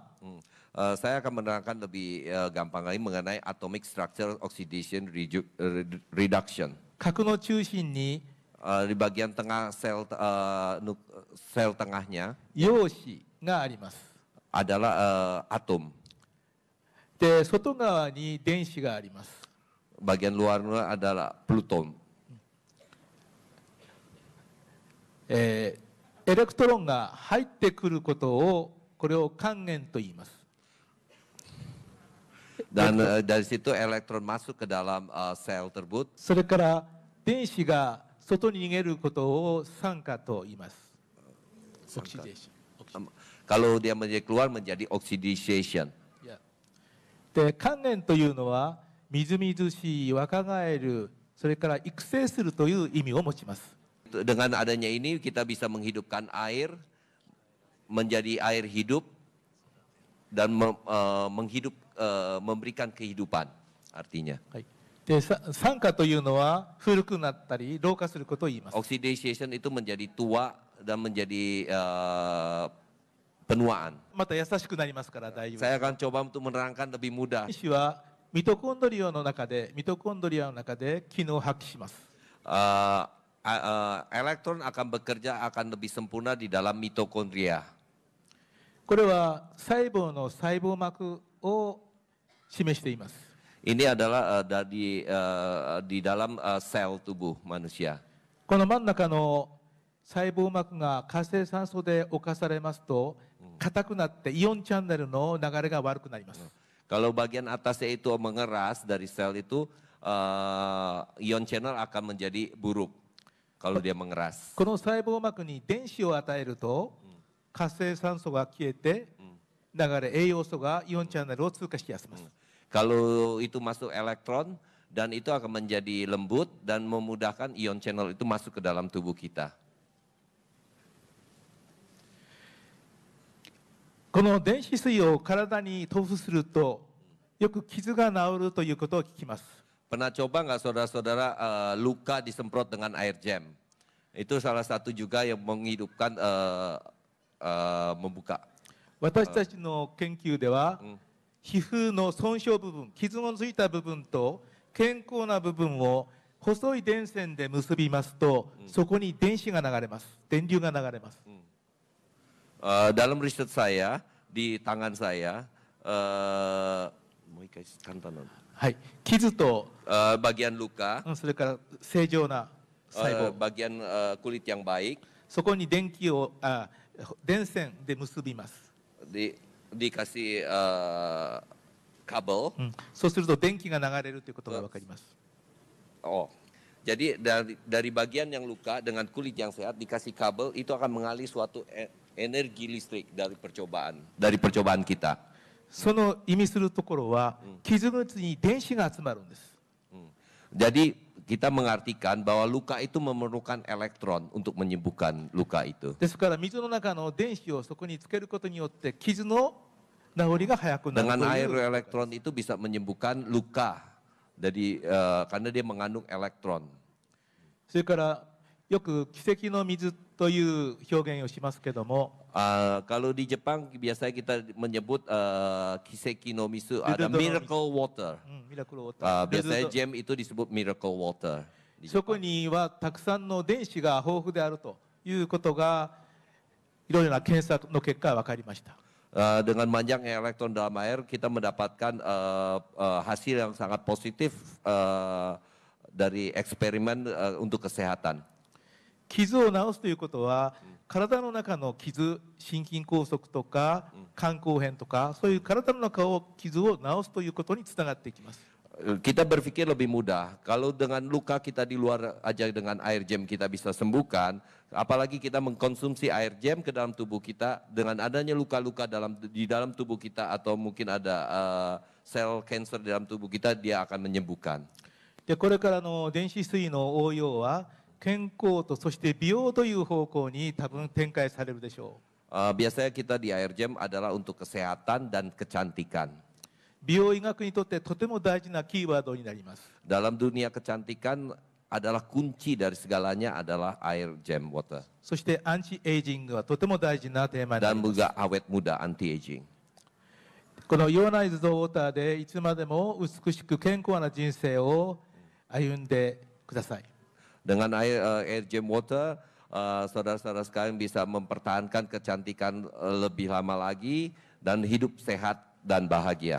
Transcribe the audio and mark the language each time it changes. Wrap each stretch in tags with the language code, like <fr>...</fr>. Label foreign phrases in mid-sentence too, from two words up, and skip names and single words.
<id>Saya akan menerangkan lebih gampang lagi mengenai</id> <en>atomic structure oxidation reduction.</en> <ja>核の中心に</ja> <id>Di bagian tengah sel tengahnya</id> <ja>陽子があります。</ja> <id>adalah atom.</id> <ja>で、外側に電子があります。</ja> <id>Bagian luarnya adalah Pluton.</id> <ja>エレクトロンが入ってくることを、これを還元と言います。</ja> <id>Dan dari situ elektron masuk ke dalam sel tersebut.</id> <ja>それから電子が外に逃げることを酸化と言います。オキシデーション。</ja> <id>Kalau dia menjadi keluar menjadi oxidation.</id> <ja>いやで還元というのはみずみずしい若返るそれから育成するという意味を持ちます。</ja> <id>Dengan adanya ini kita bisa menghidupkan air menjadi air hidup dan memberikan kehidupan artinya.</id> <ja>はい、で酸化というのは古くなったり老化することを言います。</ja> <id>Oxidation itu menjadi tua dan menjadi penuaan.</id> <ja>また優しくなりますから大丈夫です。</ja> <id>Saya akan coba untuk menerangkan lebih mudah.</id> <ja>電子はミトコンドリアの中で機能を発揮します。</ja> <id>Elektron akan bekerja akan lebih sempurna di dalam mitokondria.</id> <ja>これは細胞の細胞膜を示しています。</ja> <id>Ini adalah di dalam sel tubuh manusia.</id> <ja>この真ん中の細胞膜が活性酸素で侵されますと硬くなってイオンチャンネルの流れが悪くなります。</ja> <id>Kalau bagian atasnya itu mengeras dari sel itu,</id> <en>ion channel</en> <id>akan menjadi buruk kalau dia mengeras.</id> <ja>この細胞膜に電子を与えると活性酸素が消えて流れ栄養素がイオンチャンネルを通過しやすいます。</ja> <id>Kalau itu masuk elektron dan itu akan menjadi lembut dan memudahkan</id> <en>ion channel</en> <id>itu masuk ke dalam tubuh kita.</id> <ja>この電子水を体に塗布するとよく傷が治るということを聞きます。</ja> <id>Pernah coba nggak saudara-saudara luka disemprot dengan air jam? Itu salah satu juga yang menghidupkan membuka.</id> <ja>私たちの研究では皮膚の損傷部分、傷のついた部分と健康な部分を細い電線で結びますと、そこに電子が流れます。電流が流れます。</ja> <id>Dalam riset saya di tangan saya,</id> <ja>はい、傷と</ja> <id>bagian luka,</id> <ja>それから正常な細胞、</ja> <id>bagian kulit yang baik,</id> <ja>そこに電線で結びます。</ja> <id>dikasih kabel.</id> <ja>そうすると電気が流れるということが分かります。</ja> <id>Oh, jadi dari bagian yang luka dengan kulit yang sehat dikasih kabel itu akan mengalih suatu energi listrik dari percobaan kita.</id> <ja>その意味するところは、傷口に電子が集まるんです。</ja> <id>Jadi kita mengartikan bahwa luka itu memerlukan elektron untuk menyembuhkan luka itu.</id> <ja>ですから水の中の電子をそこにつけることによって傷の治りが早くなる</ja> <id>Dengan</id> <ja>と</ja> <id>air</id> <ja>いう。</ja> <id>elektron itu bisa menyembuhkan luka. Jadi karena dia mengandung elektron.</id> <ja>それからよく奇跡の水という表現をしますけども、</ja> <id>Kalau di Jepang biasanya kita menyebut</id> <ja>奇跡の水,</ja> <id>ada</id> <en>miracle water. miracle water.</en> <id>Biasanya jam itu disebut</id> <en>miracle water.</en> <ja>そこにはたくさんの電子が豊富であるということがいろいろな検査の結果分かりました。</ja> <id>Dengan banyaknya elektron dalam air kita mendapatkan hasil yang sangat positif dari eksperimen untuk kesehatan.</id> <ja>傷を治すということは、体の中の傷、心筋梗塞とか肝硬変とかそういう体の中を傷を治すということにつながっていきます。</ja> <id>Kita berpikir lebih mudah, kalau dengan luka kita di luar aja dengan air jam kita bisa sembuhkan, apalagi kita mengkonsumsi air jam ke dalam tubuh kita, dengan adanya luka-luka di dalam tubuh kita atau mungkin ada sel cancer di dalam tubuh kita, dia akan menyembuhkan.</id> <ja>でこれからの電子水の応用は健康とそして美容という方向に多分展開されるでしょう。</ja> <id>Biasanya kita di air jam adalah untuk kesehatan dan kecantikan.</id> <ja>美容医学にとってとても大事なキーワードになります。</ja> <id>Dalam dunia kecantikan adalah kunci dari segalanya adalah air jam water.</id> <ja>そしてアンチエイジングはとても大事なテーマになり</ja> <id>Dan</id> <ja>ます。</ja> <id>juga awet muda</id> <en>anti aging.</en> <ja>この</ja> <en>ionized water</en> <ja>でいつまでも美しく健康な人生を歩んでください。</ja> <id>Dengan air jam water, saudara-saudara sekalian bisa mempertahankan kecantikan lebih lama lagi dan hidup sehat dan bahagia.</id>